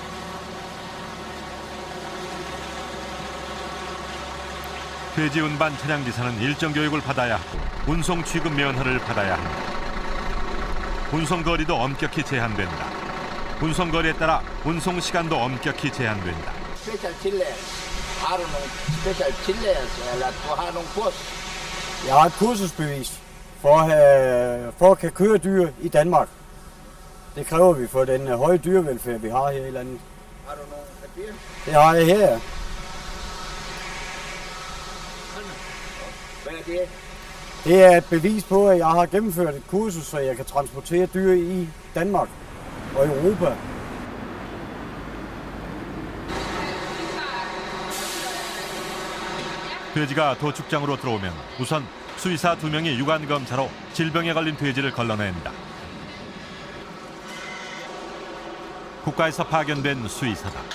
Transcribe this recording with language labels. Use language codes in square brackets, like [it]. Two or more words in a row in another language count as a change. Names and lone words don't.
[ko] 돼지 운반 차량 기사는 일정 교육을 받아야 하고 운송 취급 면허를 받아야 한다. 운송 거리도 엄격히 제한된다. 운송 거리에 따라 운송 시간도 엄격히 제한된다. [da] Jeg har et kursusbevis for at kan køre dyr i Danmark. Det kræver vi for den høje dyrevelfærd, vi har her i landet. Har du nogle papirer? Det har jeg her. Hvad er det? Det er et bevis på, at jeg har gennemført et kursus, så jeg kan transportere dyr i Danmark og Europa. [ko] 돼지가 도축장으로 들어오면 우선 수의사 2명이 유관 검사로 질병에 걸린 돼지를 걸러낸다. 국가에서 파견된 수의사다.